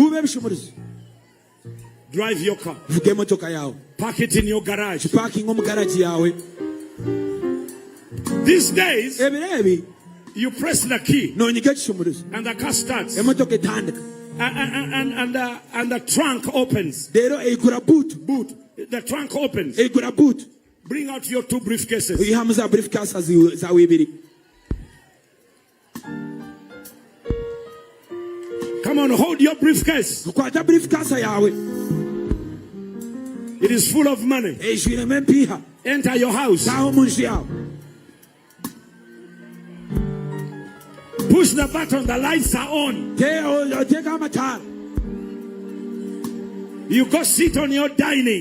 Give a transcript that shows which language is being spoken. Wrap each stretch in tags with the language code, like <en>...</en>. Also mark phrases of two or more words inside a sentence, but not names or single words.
<en>Drive your car. Park it in your garage. These days, you press the key and the car starts. and the trunk opens.</en> <rw>Rero igura boot.</rw> <en>The trunk opens.</en> <rw>Igura boot.</rw> <en>Bring out your 2 briefcases.</en> <rw>Uyihamuza briefcase zawe ibiri.</rw> <en>Come on, hold your briefcase.</en> <rw>Kwata briefcase yawe.</rw> <en>It is full of money. Enter your house. Push the button, the lights are on. You go sit on your dining.</en>